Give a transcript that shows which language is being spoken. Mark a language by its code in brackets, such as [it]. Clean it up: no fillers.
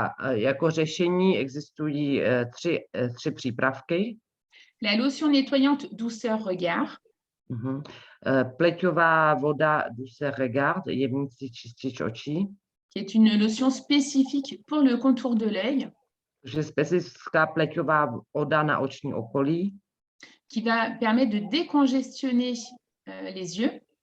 [cs] Jako řešení existují tři přípravky. [fr] La lotion nettoyante douceur regard. [cs] Pleťová voda douceur regard, jemnící čistič očí. [fr] Qui est une lotion spécifique pour le contour de l'œil. [cs] Je specifická pleťová voda na oční okolí. [fr] Qui va permettre de décongestionner les yeux.